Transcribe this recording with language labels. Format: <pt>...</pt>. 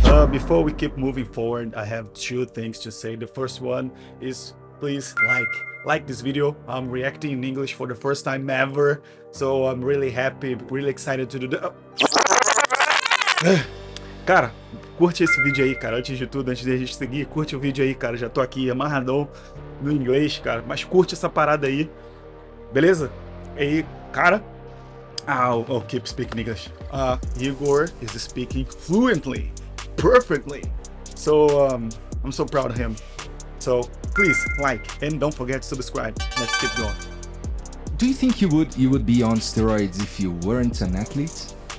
<en>Before we keep moving forward, I have two things to say. The first one is please like this video. I'm reacting in English for the first time ever, so I'm really happy, really excited to do that.</en> <pt>Cara, curte esse vídeo aí, cara. Antes de tudo, antes de a gente seguir, curte o vídeo aí, cara. Já tô aqui amarradão no inglês, cara. Mas curte essa parada aí, beleza? E aí, cara,</pt> <en>I'll keep speaking English. Igor is speaking fluently, perfectly. So I'm so proud of him. So please like and don't forget to subscribe. Let's keep going. Do you think you would be on steroids if you weren't an athlete?</en>